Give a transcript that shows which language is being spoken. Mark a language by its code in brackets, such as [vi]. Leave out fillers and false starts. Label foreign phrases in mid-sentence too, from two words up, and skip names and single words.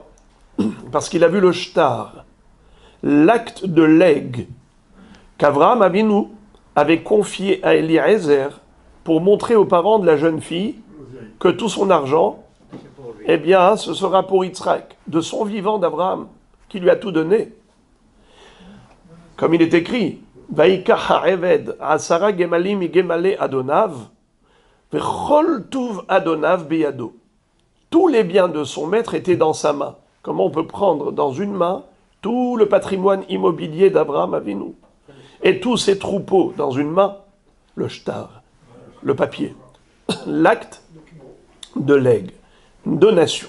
[fr] Parce qu'il a vu le shtar, l'acte de legs qu'Avraham Avinu avait confié à Eliezer pour montrer aux parents de la jeune fille que tout son argent, eh bien, ce sera pour Yitzhak, de son vivant d'Abraham, qui lui a tout donné. Comme il est écrit, [he] ויקח העבד עשרה גמלים גמלי אדוניו, וכל טוב אדוניו בידו. [fr] Tous les biens de son maître étaient dans sa main. Comment on peut prendre dans une main tout le patrimoine immobilier d'Abraham Avinu et tous ses troupeaux dans une main? Le shtar, le papier, l'acte de legs, une donation.